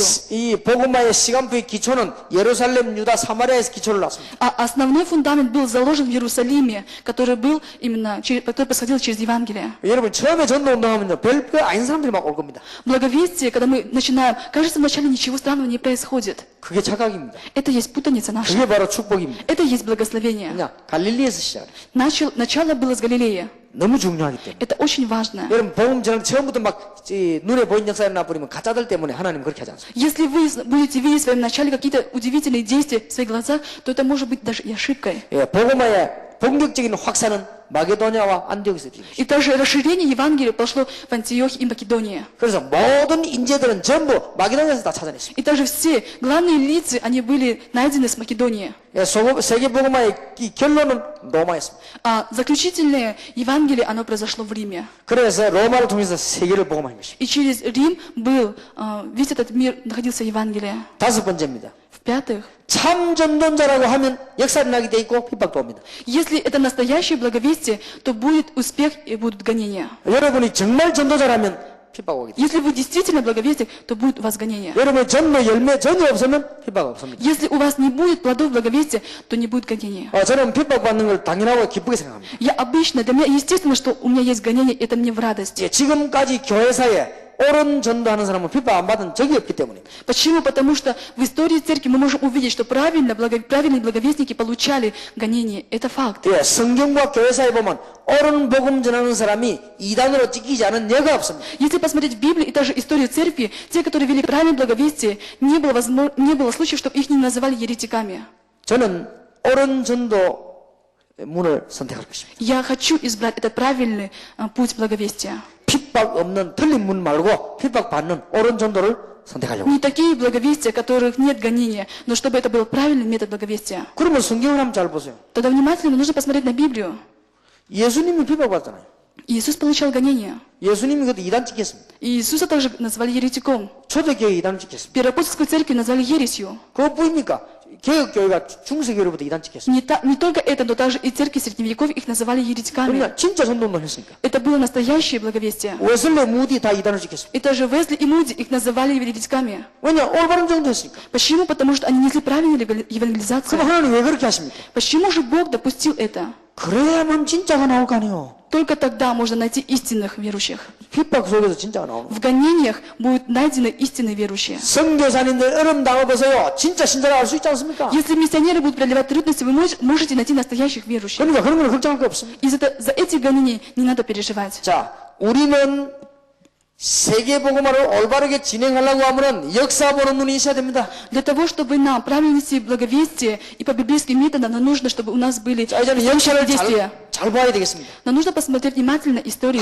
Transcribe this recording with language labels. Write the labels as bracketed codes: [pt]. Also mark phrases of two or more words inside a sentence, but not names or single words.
[ko] 이 복음화의 시간표의 기초는 예루살렘, 유다, 사마리아에서 기초를 놨습니다. [ru] А основной фундамент был заложен в Иерусалиме, который был именно, который происходил через Евангелие. [ko] 여러분 처음에 전도 운동하면요, 별거 아닌 사람들이 막 올 겁니다. [ru] Благовестие, когда мы начинаем, кажется, вначале ничего странного не происходит. [ko] 그게 착각입니다. [ru] Это есть путаница наша. [ko] 그게 바로 축복입니다. [ru] Это есть благословение. [ko] 그냥 갈릴리에서 시작해요. [ru] Начало было с Галилеи. [ko] 너무 중요하기 때문에. [ru] Это очень важно. [ko] 여러분 복음 전할 때 처음부터 막 눈에 보이는 역사를 나버리면 가짜들 때문에 하나님 그렇게 하지 않습니다. [ru] Если вы будете видеть в своем начале какие-то удивительные действия в своих глазах, то это может быть даже и ошибкой. [ko] 예, 복음화의 본격적인 확산은 마게도냐와 안디옥에서 이루어집니다. [ru] И также расширение Евангелия пошло в Антиохии и Македонии. [ko] 그래서 모든 인재들은 전부 마게도냐에서 다 찾아냈습니다. [ru] И также все главные лица, они были найдены с Македонии. [ko] 예, 세계 복음화의 이 결론은 로마였습니다. [ru] А заключительное Евангелие, оно произошло в Риме. [ko] 그래서 로마를 통해서 세계를 복음화한 것입니다. [ru] И через Рим был, весь этот мир находился Евангелие. [ko] 다섯 번째입니다. [ru] В-пятых, [ko] 참 전도자라고 하면 역사를 나게 돼 있고 핍박도 옵니다. [ru] если это настоящее благовестие, то будет успех и будут гонения. [ko] 여러분이 정말 전도자라면 핍박 오게 됩니다. [ru] Если вы действительно благовестник, то будет у вас гонения. [ko] 여러분의 전도 열매 전혀 없으면 핍박 없습니다. [ru] Если у вас не будет плодов благовестия, то не будет гонения. [ko] 저는 핍박받는 걸 당연하고 기쁘게 생각합니다. [ru] Я обычно, для меня естественно, что у меня есть гонения, это мне в радость. [ko] 예, 지금까지 교회사에 옳은 전도하는 사람은 핍박 안 받은 적이 없기 때문입니다. [ru] Почему? Потому что в истории церкви мы можем увидеть, что правильные благовестники получали гонения. Это факт. [ko] 예, 성경과 교회사에 보면 옳은 복음 전하는 사람이 이단으로 찢기지 않은 예가 없습니다. [ru] Если посмотреть в Библии и даже историю церкви, те, которые вели правильное благовестие, не было случаев, чтобы их не называли еретиками. [ko] 저는 옳은 전도 문을 선택할 것입니다. [ru] Я хочу избрать этот правильный путь благовестия. [ko] 핍박 없는 틀린 문 말고 핍박 받는 옳은 전도를 선택하려고. [ru] Не такие благовестия, которых нет гонения, но чтобы это был правильный метод благовестия. [ko] 그러면 성경을 한번 잘 보세요. [ru] Тогда внимательно нужно посмотреть на Библию. [ko] 예수님이 핍박받잖아요. [ru] Иисус получал гонения. [ko] 예수님이 그때 이단 찍혔습니다. [ru] И Иисуса также назвали еретиком. [ko] 초대교회 이단 찍혔습니다. [ru] Первоапостольскую церковь назвали ересью. [ko] 그것뿐입니까? 개혁교회가 중세교회로부터 이단 찍혔습니다. [ru] Не только это, но также и церкви средневековья их называли еретиками. [ko] 그러니까 진짜 전도운동 했으니까. [ru] Это было настоящее благовестие. [ko] 웨슬리, 무디 다 이단을 찍혔습니다. [ru] И даже Весли и Муди их называли еретиками. [ko] 왜냐? 올바른 정도 했으니까. [ru] Почему? Потому что они несли правильную [ko] 그럼 [ru] евангелизацию. [ko] 하나님 왜 그렇게 하십니까? [ru] Почему же Бог допустил это? [ko] 그래야만 진짜가 나올 거 아니에요. [ru] Только тогда можно найти истинных верующих. [ko] 핍박 속에서 진짜가 나오는 거예요. [ru] В гонениях будут найдены истинные верующие. [ko] 선교사님들 얼음 당해보세요. 진짜 신자가 알 수 있지 않습니까? [ru] Если миссионеры будут преодолевать трудности, вы можете найти настоящих верующих. [ko] 그러니까 그런 걸 걱정할 거 없습니다. [ru] За эти гонения не надо переживать. [ko] 자, 우리는 세계복음화를 올바르게 진행하려고 하면 역사 보는 눈이 있어야 됩니다. [ru] Для того, чтобы нам правильно нести благовестие и по библейским методам, нам нужно, чтобы у нас были [ko] 자, 이제는 역사를 [ru] действия. [ko] 잘 봐야 되겠습니다. [ru] Нам нужно посмотреть внимательно историю.